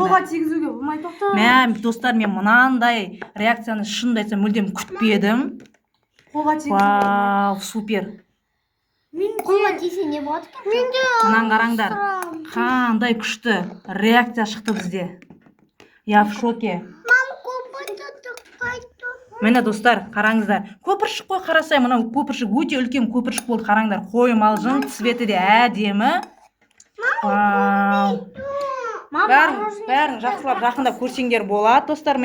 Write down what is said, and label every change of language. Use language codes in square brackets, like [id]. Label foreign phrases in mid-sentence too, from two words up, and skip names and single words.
[kk] Қолға тигізуге болмай тоқта. Достар, мен мынандай реакцияны шынымды айтсам мүлдем күтпедім. Қолға тигізуге. [ru] Вау, супер. [kk] Қолға тисе не болады екен? Менде. Мынаны қараңдар. Қандай күшті реакция шықты бізде. [ru] Я в шоке. [kk] Міне достар, қараңыздар. Көпіршік қой, қарасай, мынау көпіршік өте үлкен көпіршік болды, қараңдар. Қой малжың цветі де әдемі. Вау. Бәрін жақсылап жақында көрсеңдер болады, достар.